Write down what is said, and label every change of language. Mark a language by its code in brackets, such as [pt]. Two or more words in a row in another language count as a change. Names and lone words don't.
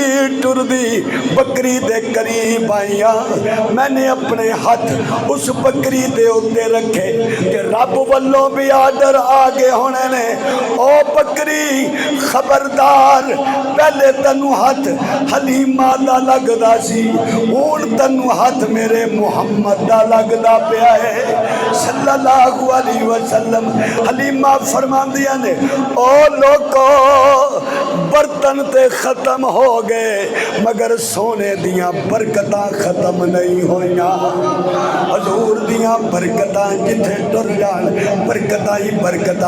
[pa] ਟੁਰਦੀ ਬੱਕਰੀ ਦੇ ਕਰੀਬ ਆਈਆਂ ਮੈਨੇ ਆਪਣੇ ਹੱਥ ਉਸ ਬੱਕਰੀ ਦੇ ਉੱਤੇ ਰੱਖੇ ਤੇ ਰੱਬ ਵੱਲੋਂ ਵੀ ਆਰਡਰ ਆ ਗਏ ਹੋਣੇ ਨੇ ਉਹ ਬੱਕਰੀ ਖਬਰਦਾਰ ਪਹਿਲੇ ਤੈਨੂੰ ਹੱਥ ਹਲੀਮਾ ਦਾ ਲੱਗਦਾ ਸੀ ਹੁਣ ਤੈਨੂੰ ਹੱਥ ਮੇਰੇ ਮੁਹੰਮਦ ਦਾ ਲੱਗਦਾ ਪਿਆ ਹੈ [ar] صلى الله عليه وسلم [pa] ਹਲੀਮਾ ਫ਼ਰਮਾਂਦੀਆਂ ਨੇ ਓ ਲੋਗੋ ਬਰਤਨ ਤੇ ਖ਼ਤਮ ਹੋ ਗਏ ਮਗਰ ਸੋਨੇ ਦੀਆਂ ਬਰਕਤਾਂ ਖ਼ਤਮ ਨਹੀਂ ਹੋਈਆਂ ਹਜ਼ੂਰ ਦੀਆਂ ਬਰਕਤਾਂ ਜਿੱਥੇ ਟੁਰ ਜਾਣ ਬਰਕਤਾਂ ਹੀ ਬਰਕਤਾਂ